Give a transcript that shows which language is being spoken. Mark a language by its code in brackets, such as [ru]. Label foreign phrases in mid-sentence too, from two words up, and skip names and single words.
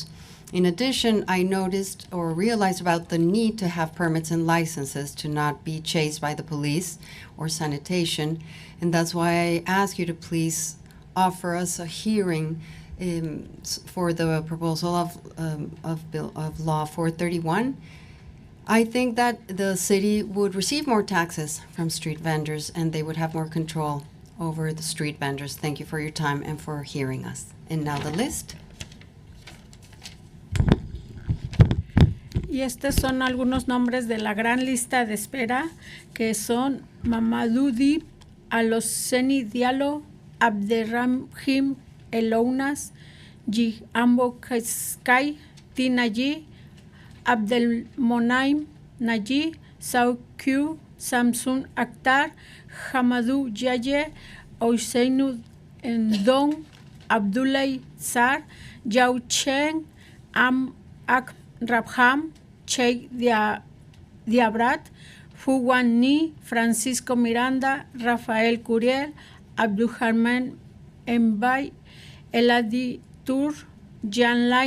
[en] In addition, I noticed or realized about the need to have permits and licenses to not be chased by the police or sanitation, and that's why I ask you to please offer us a hearing for the proposal of Law 431. I think that the city would receive more taxes from street vendors and they would have more control over the street vendors. Thank you for your time and for hearing us. And now the list. [es] Y estos son algunos nombres de la gran lista de espera, que son Mamadoudi Aloseni Diallo, Abderrahim Elounas, Ambo Sky, Tina G, Abdelmonaim Naji, Sao Q, Samsun Akhtar, Hamadou Yaye, Ouseinu Ndong, Abdoulaye Sar, Yao Cheng, Ak Rabham, Sheikh Diabrat, Fuwan Ni, Francisco Miranda, Rafael Curiel, Abdulrahman Mbay, Eladi Tur, Jan Lai